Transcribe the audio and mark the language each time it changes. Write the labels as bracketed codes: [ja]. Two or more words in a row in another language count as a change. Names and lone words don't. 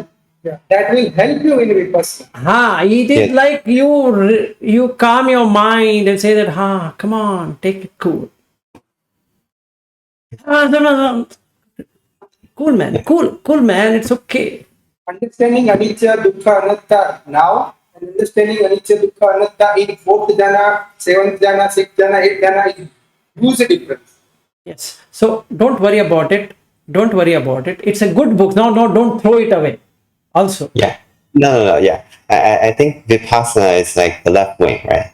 [en] That will help you in vipassana. It is Yes. like you calm your mind and say that, come on, take it cool. No. Cool man, it's okay. Understanding [pi] anicca, dukkha, anatta [en] now and understanding [pi] anicca, dukkha, anatta [en] in 4th jhana, 7th jhana, 6th jhana, 8th jhana is huge difference. Yes. So don't worry about it. Don't worry about it. It's a good book. No, don't throw it away. Also. Yeah. No, yeah. I think Vipassana is like the left wing, right?